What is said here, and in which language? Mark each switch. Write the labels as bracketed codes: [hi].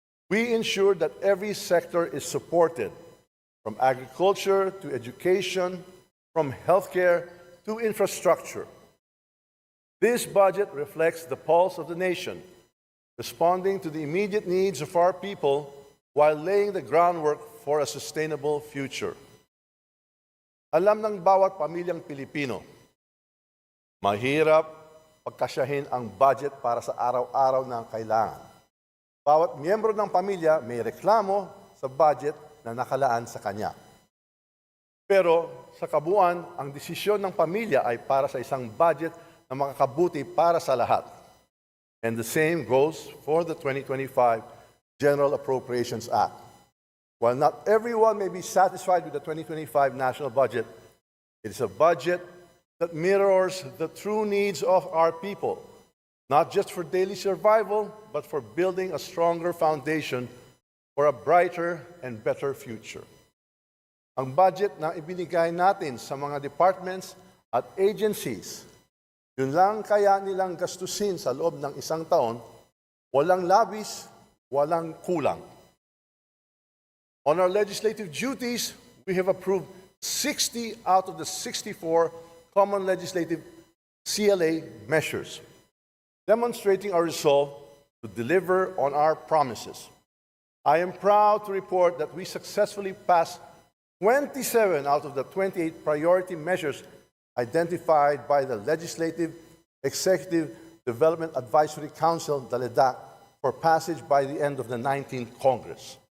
[en] We ensure that every sector is supported, from agriculture to education, from healthcare to infrastructure. This budget reflects the pulse of the nation, responding to the immediate needs of our people while laying the groundwork for a sustainable future. [tl] Alam ng bawat pamilyang Pilipino, mahirap pagkasyahin ang budget para sa araw-araw na kailangan. Bawat miyembro ng pamilya may reklamo sa budget na nakalaan sa kanya. Pero sa kabuuan, ang desisyon ng pamilya ay para sa isang budget na makakabuti para sa lahat. [en] And the same goes for the 2025 General Appropriations Act. While not everyone may be satisfied with the 2025 national budget, it is a budget that mirrors the true needs of our people, not just for daily survival, but for building a stronger foundation for a brighter and better future. [tl] Ang budget na ibinigay natin sa mga departments at agencies, yun lang kaya nilang gastusin sa loob ng isang taon, walang labis, walang kulang. [en] On our legislative duties, we have approved 60 out of the 64 common legislative CLA measures, demonstrating our resolve to deliver on our promises. I am proud to report that we successfully passed 27 out of the 28 priority measures identified by the Legislative Executive Development Advisory Council, the LEDAC, for passage by the end of the 19th Congress.